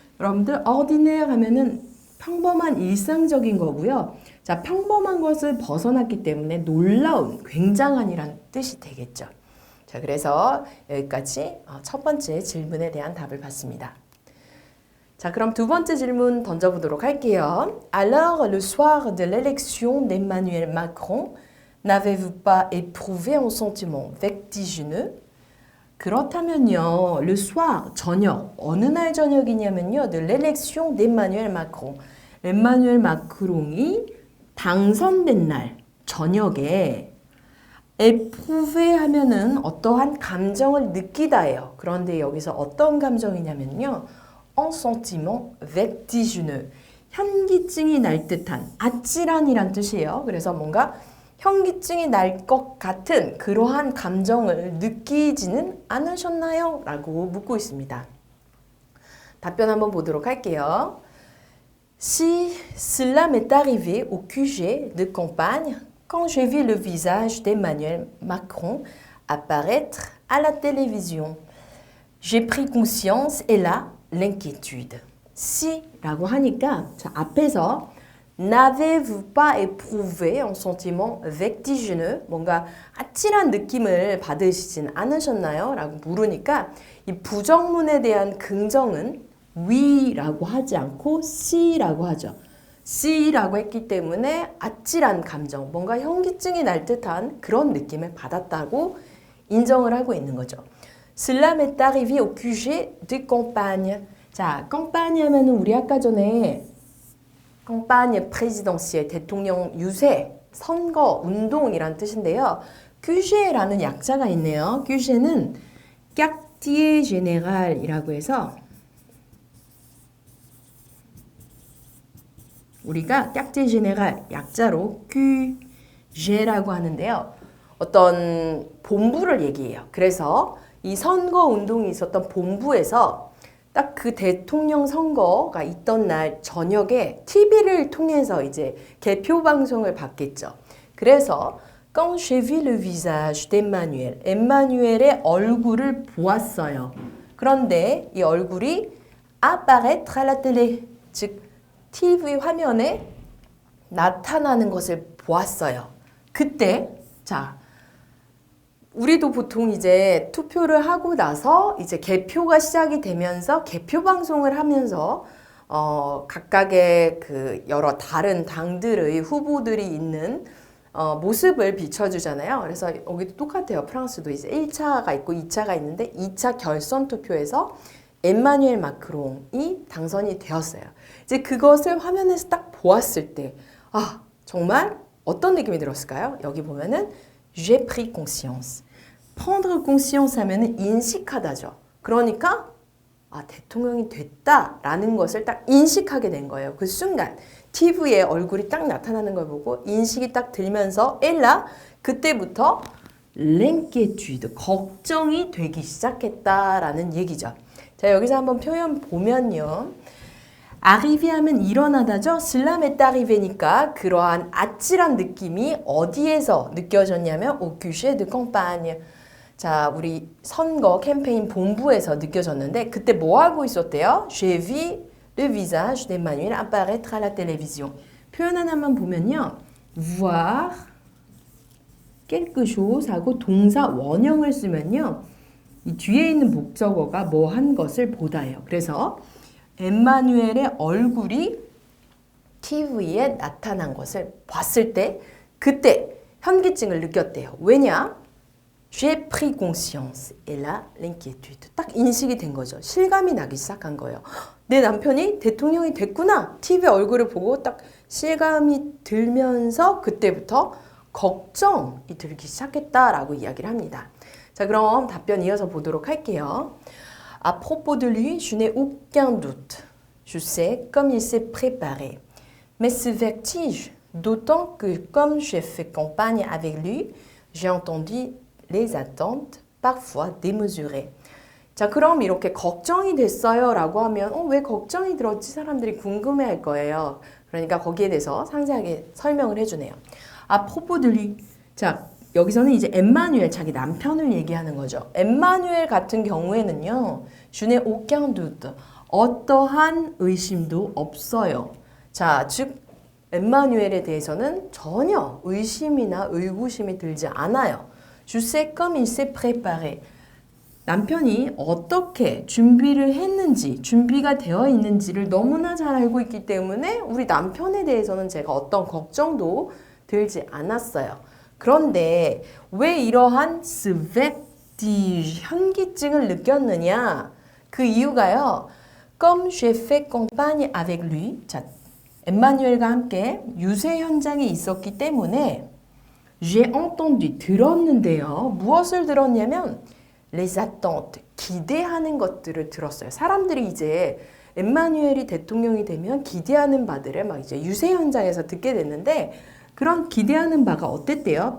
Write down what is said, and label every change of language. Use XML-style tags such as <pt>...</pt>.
<ko>여러분들 ordinaire 하면은 평범한 일상적인 거고요. 자, 평범한 것을 벗어났기 때문에 놀라운, 굉장한이란 뜻이 되겠죠. 자, 그래서 여기까지 첫 번째 질문에 대한 답을 봤습니다. 자, 그럼 두 번째 질문 던져보도록 할게요.</ko> <fr>Alors, le soir de l'élection d'Emmanuel Macron, n'avez-vous pas éprouvé un sentiment vertigineux?</fr> <ko>그렇다면요,</ko> <fr>le soir,</fr> <ko>저녁, 어느 날 저녁이냐면요,</ko> <fr>de l'élection d'Emmanuel Macron.</fr> <ko>엠마누엘 마크롱이 당선된 날 저녁에 éprouver 하면은 어떠한 감정을 느끼다예요. 그런데 여기서 어떤 감정이냐면요,</ko> <fr>un sentiment vertigineux.</fr> <ko>현기증이 날 듯한 아찔한이란 뜻이에요. 그래서 뭔가 현기증이 날 것 같은 그러한 감정을 느끼지는 않으셨나요? 라고 묻고 있습니다. 답변 한번 보도록 할게요.</ko> <fr>Si cela m'est arrivé au QG de campagne quand j'ai vu le visage d'Emmanuel Macron apparaître à la télévision, j'ai pris conscience et là, l'inquiétude.</fr> <ko>Si라고 하니까 자, 앞에서</ko> <fr>N'avez-vous pas éprouvé un sentiment vertigineux?</fr> <ko>뭔가 아찔한 느낌을 받으시진 않으셨나요? 라고 물으니까 이 부정문에 대한 긍정은 we라고 하지 않고 C라고 하죠. C라고 했기 때문에 아찔한 감정, 뭔가 현기증이 날 듯한 그런 느낌을 받았다고 인정을 하고 있는 거죠.</ko> <fr>Cela m'est arrivé au QG de campagne.</fr> <ko>자, campagne 하면은 우리 아까 전에 campagne présidentielle, 대통령 유세, 선거, 운동이란 뜻인데요. QG라는 약자가 있네요. QG는 quartier général이라고 해서 우리가 quartier général 약자로 QG라고 하는데요. 어떤 본부를 얘기해요. 그래서 이 선거 운동이 있었던 본부에서 딱 그 대통령 선거가 있던 날 저녁에 TV를 통해서 이제 개표 방송을 받겠죠.</ko> <fr>그래서 quand j'ai vu le visage d'Emmanuel,</fr> <ko>엠마누엘의 얼굴을 보았어요. 그런데 이 얼굴이</ko> <fr>apparaître à la télé,</fr> <ko>즉 TV 화면에 나타나는 것을 보았어요. 그때 자, 우리도 보통 이제 투표를 하고 나서 이제 개표가 시작이 되면서 개표 방송을 하면서 각각의 그 여러 다른 당들의 후보들이 있는 모습을 비춰주잖아요. 그래서 여기도 똑같아요. 프랑스도 이제 1차가 있고 2차가 있는데 2차 결선 투표에서 엠마누엘 마크롱이 당선이 되었어요. 이제 그것을 화면에서 딱 보았을 때, 아, 정말 어떤 느낌이 들었을까요? 여기 보면은</ko> <fr>j'ai pris conscience. prendre conscience</fr> <ko>하면은 인식하다죠. 그러니까 대통령이 됐다라는 것을 딱 인식하게 된 거예요. 그 순간 TV에 얼굴이 딱 나타나는 걸 보고 인식이 딱 들면서 엘라 그때부터 l'inquiétude, 걱정이 되기 시작했다라는 얘기죠. 자, 여기서 한번 표현 보면요. arrivé 하면 일어나다죠.</ko> <fr>cela m'est arrivé니까</fr> <ko>그러한 아찔한 느낌이 어디에서 느껴졌냐면</ko> <fr>au QG de campagne.</fr> <ko>자, 우리 선거 캠페인 본부에서 느껴졌는데 그때 뭐 하고 있었대요?</ko> <fr>J'ai vu le visage d'Emmanuel apparaître à la télévision.</fr> <ko>표현 하나만 보면요.</ko> <fr>voir quelque chose</fr> <ko>하고 동사 원형을 쓰면요. 이 뒤에 있는 목적어가 뭐 한 것을 보다예요. 그래서 엠마누엘의 얼굴이 TV에 나타난 것을 봤을 때 그때 현기증을 느꼈대요.</ko> <fr>왜냐? J'ai pris conscience. Et là, l'inquiétude.</fr> <ko>딱 인식이 된 거죠. 실감이 나기 시작한 거예요. 내 남편이 대통령이 됐구나. TV 얼굴을 보고 딱 실감이 들면서 그때부터 걱정이 들기 시작했다라고 이야기를 합니다. 자, 그럼 답변 이어서 보도록 할게요.</ko> <fr>À propos de lui, je n'ai aucun doute. Je sais comme il s'est préparé. Mais ce vertige, d'autant que comme j'ai fait campagne avec lui, j'ai entendu les attentes parfois démesurées.</fr> <ko>자, 그럼 이렇게 걱정이 됐어요 라고 하면 왜 걱정이 들었지? 사람들이 궁금해할 거예요. 그러니까 거기에 대해서 상세하게 설명을 해주네요.</ko> <fr>À propos de lui.</fr> <ko>자, 여기서는 이제 엠마누엘 자기 남편을 얘기하는 거죠. 엠마누엘 같은 경우에는요.</ko> <fr>Je n'ai aucun doute.</fr> <ko>어떠한 의심도 없어요. 자, 즉 엠마누엘에 대해서는 전혀 의심이나 의구심이 들지 않아요.</ko> <fr>Je sais comme il s'est préparé.</fr> <ko>남편이 어떻게 준비를 했는지, 준비가 되어 있는지를 너무나 잘 알고 있기 때문에 우리 남편에 대해서는 제가 어떤 걱정도 들지 않았어요. 그런데 왜 이러한 vertige, 현기증을 느꼈느냐? 그 이유가요.</ko> <fr>Comme j'ai fait campagne avec lui.</fr> <ko>자, 엠마누엘과 함께 유세 현장에 있었기 때문에</ko> <fr>j'ai entendu,</fr> <ko>들었는데요. 무엇을 들었냐면</ko> <fr>les attentes,</fr> <ko>기대하는 것들을 들었어요. 사람들이 이제 엠마누엘이 대통령이 되면 기대하는 바들을 막 이제 유세 현장에서 듣게 됐는데 그런 기대하는 바가 어땠대요?</ko>